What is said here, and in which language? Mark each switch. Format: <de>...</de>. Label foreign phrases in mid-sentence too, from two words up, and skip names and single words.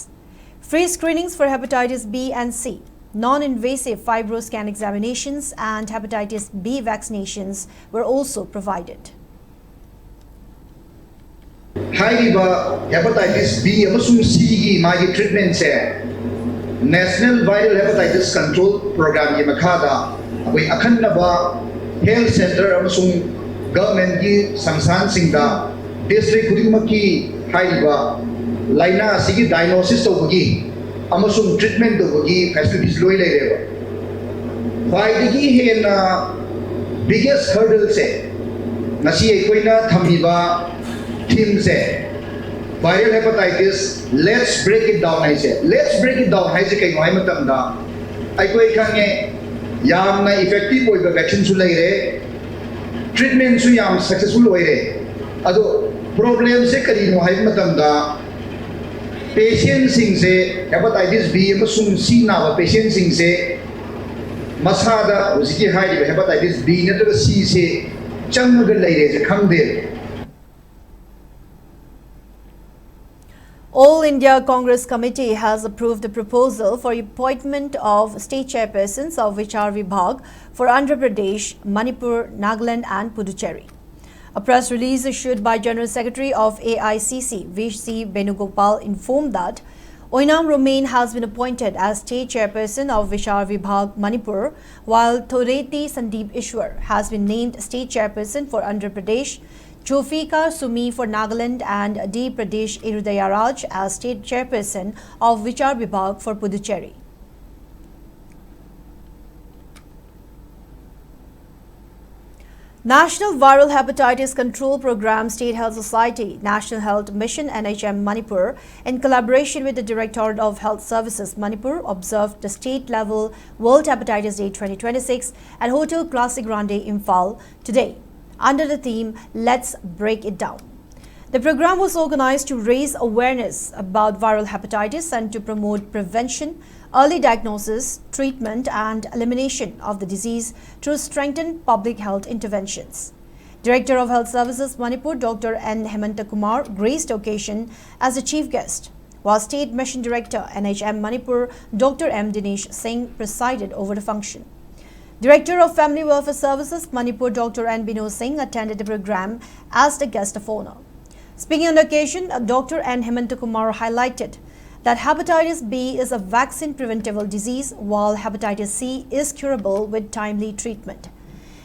<en>Free screenings for hepatitis B and C, non-invasive fibroscan examinations and hepatitis B vaccinations were also provided. Hepatitis B and C treatment</en> <mni>National Viral Hepatitis Control Program we akhanaba</mni> <en>health center</en> <mni>amasung government ki samsan singda district khudimaki haiba laina sigi diagnosis to bagi amasung treatment to bagi facilities loi leireba faidigi hena</mni> <en>biggest hurdle</en> <mni>se nasi ekoina thamiba team se</mni> <en>viral hepatitis let's break it down</en> <mni>hai kai noi matamda aikoi khange yamna effective oi vaccine su leire treatment su yam successful oi re ado problem se kari no hai matamda patient sing se hepatitis B amasung C na patient sing se masada usiki hai hepatitis B natraga C se changga leire je khangde.</mni> <en>All India Congress Committee has approved the proposal for appointment of state chairpersons of Vichar Vibhag for Andhra Pradesh, Manipur, Nagaland and Puducherry. A press release issued by General Secretary of AICC, V.C. Benugopal, informed that Oinam Romain has been appointed as state chairperson of Vichar Vibhag, Manipur, while Thoreti Sandeep Ishwar has been named state chairperson for Andhra Pradesh, Jofika Sumi for Nagaland and D. Pradesh Irudayaraj as state chairperson of Vichar Vibhag for Puducherry. National Viral Hepatitis Control Program, State Health Society, National Health Mission NHM Manipur, in collaboration with the Directorate of Health Services Manipur, observed the state-level World Hepatitis Day 2026 at Hotel Classic Grande Imphal today, under the theme, Let's Break It Down. The program was organized to raise awareness about viral hepatitis and to promote prevention, early diagnosis, treatment and elimination of the disease through strengthened public health interventions. Director of Health Services Manipur, Dr. N. Hemanta Kumar, graced the occasion as the chief guest, while State Mission Director NHM Manipur, Dr. M. Dinesh Singh, presided over the function. Director of Family Welfare Services Manipur, Dr. N. Binod Singh, attended the program as the guest of honor. Speaking on the occasion, Dr. N. Hemanta Kumar highlighted that hepatitis B is a vaccine-preventable disease, while hepatitis C is curable with timely treatment.</en>